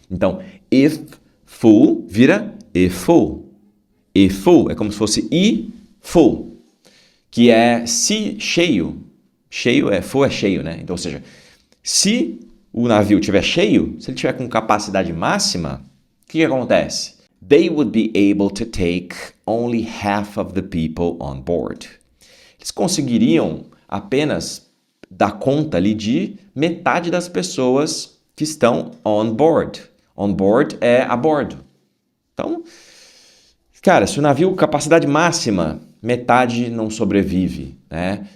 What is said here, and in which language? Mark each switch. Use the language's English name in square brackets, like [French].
[English] Então, if full vira if full. [Portuguese] If full é como se fosse i full, que é se cheio. Full é cheio, né? Então, ou seja, se o navio estiver cheio, se ele estiver com capacidade máxima, o que acontece? [English] They would be able to take only half of the people on board. [Portuguese] Eles conseguiriam apenas dar conta ali de metade das pessoas que estão on board. On board é a bordo. Então, cara, se o navio capacidade máxima, metade não sobrevive, né?